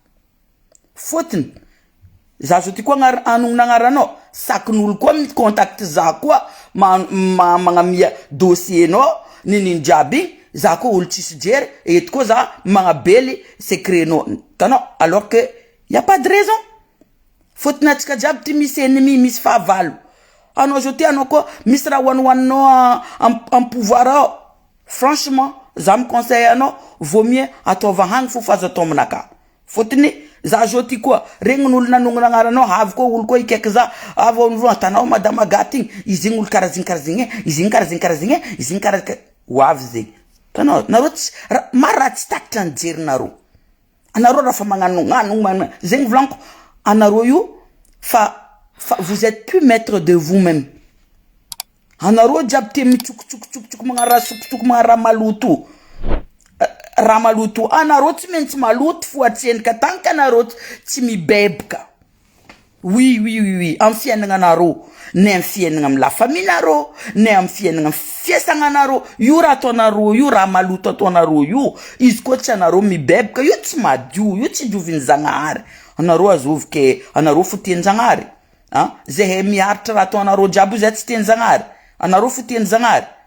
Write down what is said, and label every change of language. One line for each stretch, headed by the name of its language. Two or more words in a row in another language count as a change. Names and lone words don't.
Malagasy: fotony za zo ty koa anognagnarano sakin'olo koa micontact za koa magnamia dossier no nini jiaby za koa olo tsisy jery eto koa za magnabely secret no tanao
French: alors que y a pas de raison
Malagasy: fotony atsika jiaby ty misy ennemi misy fahavalo anao zo ty anao koa misy raha hoanohaninao
French: en pouvoir
Malagasy: ao franchement za
French: me conseille
Malagasy: anao
French: vaut mieux
Malagasy: ataova hagny fo fa azo atao aminaka fotony za zo ty koa regny n'olo nanognagnarano avy koa olo koa ikaiky za avy olo atanao madame Wagaty igny izy igny olo karazigny izy igny karazigny izy igny karazigny ho avy zegny tanao nareo tsy mara tsy takitra ny jerinareo anareo raha fa magnanognano zegny volaniko anareo io fa
French: vous êtes plus maître de vous-même
Malagasy: anareo jiaby te mitsokotsokotsokotsoky magnara sokotsoky magnara maloto raha maloto anareo tsy maintsy maloto fo atsendrika tanka anareo tsy mibebaka oui am fiainagna anareo ne am fiainagna amy
French: la famille
Malagasy: nareo ne am fiainagna amy fiasagna anareo io raha ataonareo io raha maloto ataonareo io izy koa tsy anareo mibebaka io tsy madio io tsy dioviny Zagnahary anareo azovy ke anareo fo tiany Zagnahary zay miaritra raha ataonareo jiaby zay tsy tiany Zagnahary anareo fo tiany Zagnahary